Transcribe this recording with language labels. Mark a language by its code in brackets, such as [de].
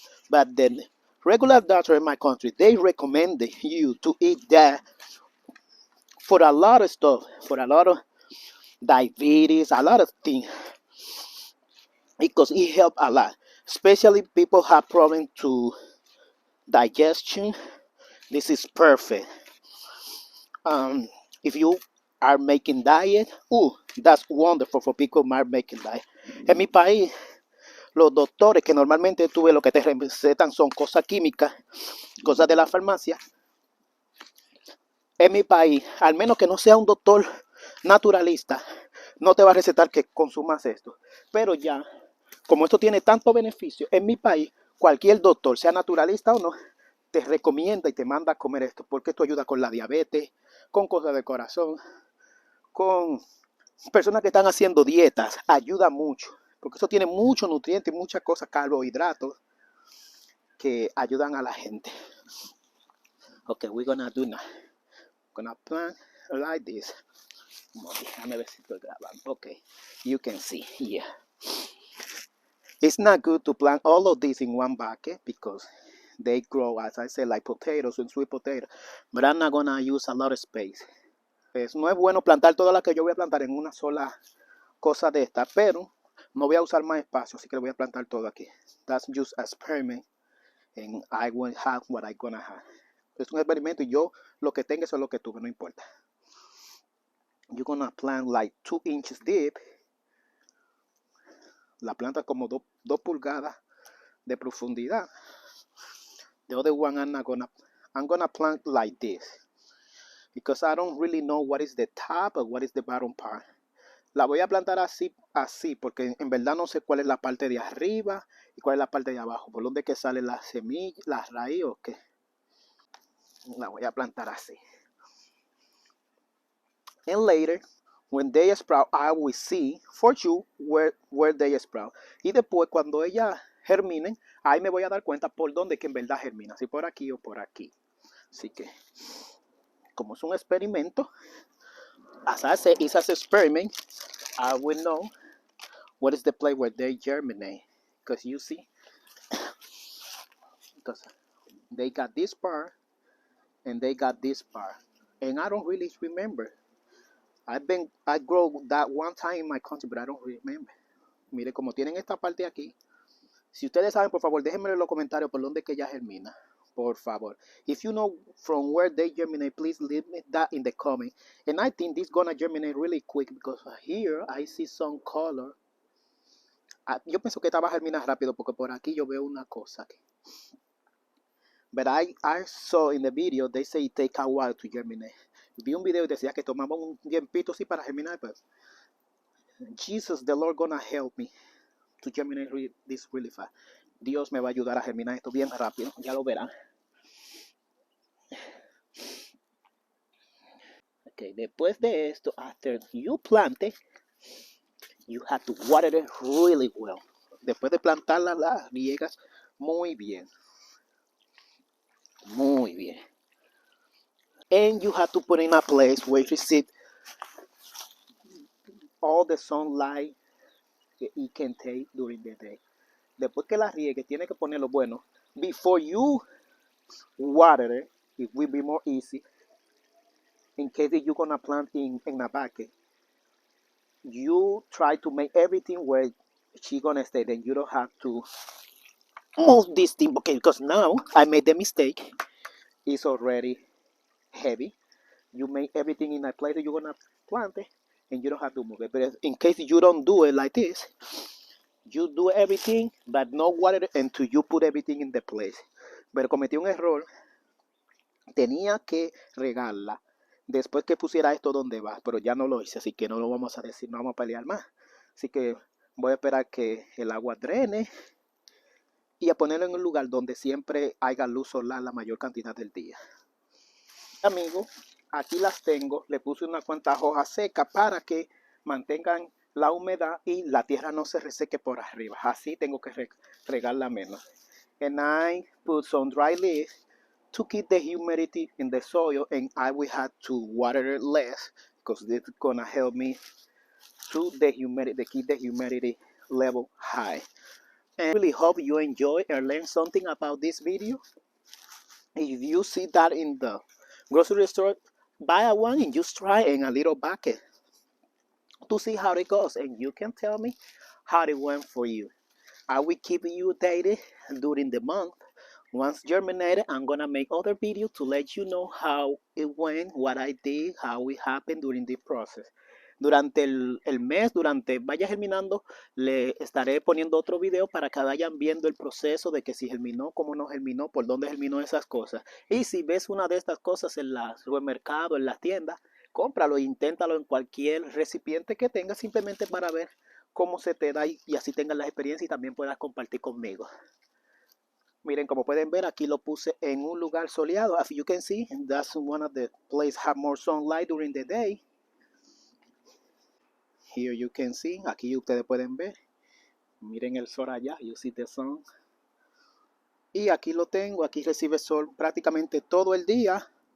[en] But the regular doctor in my country, they recommend you to eat that for a lot of stuff, for a lot of diabetes, a lot of things, because it helps a lot. Especially people have problem to digestion. This is perfect. Um, if you are making diet, that's wonderful for people who are making diet. [es] En mi país, los doctores que normalmente tú ves lo que te recetan son cosas químicas, cosas de la farmacia. En mi país, al menos que no sea un doctor naturalista, no te va a recetar que consumas esto. Pero ya, como esto tiene tanto beneficio, en mi país, cualquier doctor, sea naturalista o no, te recomienda y te manda a comer esto, porque esto ayuda con la diabetes, con cosas del corazón, con personas que están haciendo dietas, ayuda mucho, porque eso tiene muchos nutrientes, muchas cosas, carbohidratos, que ayudan a la gente. [en] Ok, we're gonna do now. Gonna plant like this. [es] Déjame ver si estoy grabando. [en] Okay, you can see here. It's not good to plant all of these in one bucket because they grow, as I said, like potatoes and sweet potatoes. But I'm not gonna use a lot of space. [es] No es bueno plantar todas las que yo voy a plantar en una sola cosa de esta, pero no voy a usar más espacio, así que voy a plantar todo aquí. [en] That's just an experiment, and I will have what I'm gonna have. [es] Es un experimento y yo lo que tenga eso es lo que tuve, no importa. [en] You're gonna plant like 2 inches deep. [es] La planta como 2 pulgadas de profundidad. [en] The other one I'm gonna plant like this because I don't really know what is the top or what is the bottom part. [es] La voy a plantar así porque en verdad no sé cuál es la parte de arriba y cuál es la parte de abajo, por donde que sale la semilla, la raíz o qué. La voy a plantar así. [en] And later, when they sprout, I will see for you where they sprout. [es] Y después cuando ella germinen, ahí me voy a dar cuenta por dónde que en verdad germina, si por aquí o por aquí. Así que, como es un experimento, [en] as I say, it's an experiment, I will know what is the place where they germinate. Because you see, because they got this part and they got this part. And I don't really remember. I grow that one time in my country, but I don't remember. [es] Mire, como tienen esta parte aquí, si ustedes saben, por favor, déjenme en los comentarios por dónde que ella germina. Por favor. [en] If you know from where they germinate, please leave me that in the comment. And I think this is gonna germinate really quick because here I see some color. [es] Yo pienso que esta va a germinar rápido porque por aquí yo veo una cosa aquí. [en] But I saw in the video, they say it take a while to germinate. [es] Vi un video y decía que tomamos un tiempito así para germinar, pero [en] Jesus, the Lord gonna help me to germinate this really fast. [es] Dios me va a ayudar a germinar esto bien rápido, ya lo verán. [en] Okay, [es] después de esto, [en] after you plant it, you have to water it really well. [es] Después de plantarla, la riegas muy bien. Muy bien. [en] And you have to put in a place where you receive all the sunlight that it can take during the day. [es] Después que la riegue, tiene que ponerlo bueno. [en] Before you water it, it will be more easy. In case that you're gonna plant in a bucket, you try to make everything where she's gonna stay. Then you don't have to move this thing. Okay, because now I made the mistake. It's already heavy. You make everything in a place that you're gonna plant it, and you don't have to move it. But in case you don't do it like this, you do everything, but no water until you put everything in the place. [es] Pero cometí un error. Tenía que regarla después que pusiera esto donde va, pero ya no lo hice, así que no lo vamos a decir, no vamos a pelear más. Así que voy a esperar que el agua drene y a ponerlo en un lugar donde siempre haya luz solar la mayor cantidad del día. Amigos, aquí las tengo, le puse unas cuantas hojas secas para que mantengan la humedad y la tierra no se reseque por arriba. Así tengo que regarla menos. [en] And I put some dry leaves to keep the humidity in the soil, and I will have to water it less because this is gonna help me to keep the humidity level high. And I really hope you enjoy and learn something about this video. If you see that in the grocery store, buy one and just try in a little bucket to see how it goes, and you can tell me how it went for you. I will keep you updated during the month. Once germinated, I'm gonna make other videos to let you know how it went, what I did, how it happened during the process. [es] Durante el mes, durante vaya germinando, le estaré poniendo otro video para que vayan viendo el proceso de que si germinó, cómo no germinó, por dónde germinó esas cosas. Y si ves una de estas cosas en el supermercado, en las tiendas, cómpralo e inténtalo en cualquier recipiente que tengas simplemente para ver cómo se te da y así tengas la experiencia y también puedas compartir conmigo. Miren, como pueden ver, aquí lo puse en un lugar soleado. [en] As you can see, that's one of the places have more sunlight during the day. Here you can see, [es] aquí ustedes pueden ver. Miren el sol allá, [en] you see the sun. [es] Y aquí lo tengo, aquí recibe sol prácticamente todo el día.